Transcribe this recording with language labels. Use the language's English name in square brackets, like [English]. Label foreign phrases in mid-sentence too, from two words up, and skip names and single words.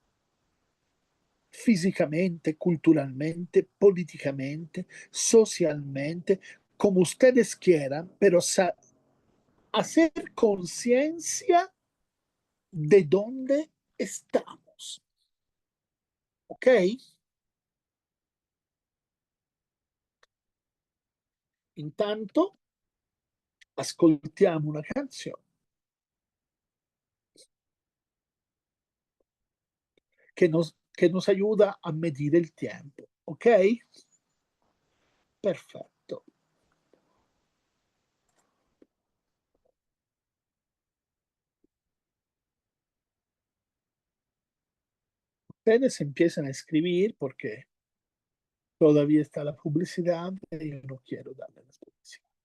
[Spanish] Físicamente, culturalmente, políticamente, socialmente, como ustedes quieran, pero hacer conciencia de dónde estamos. [Italian] ¿Ok? Intanto, ascoltiamo una canzone che [Spanish] nos ayuda a medir [Italian] il tempo. ¿Ok? Perfetto. [Spanish] Ustedes empiezan a escribir porque todavía está la publicidad y yo no quiero darle la publicidad.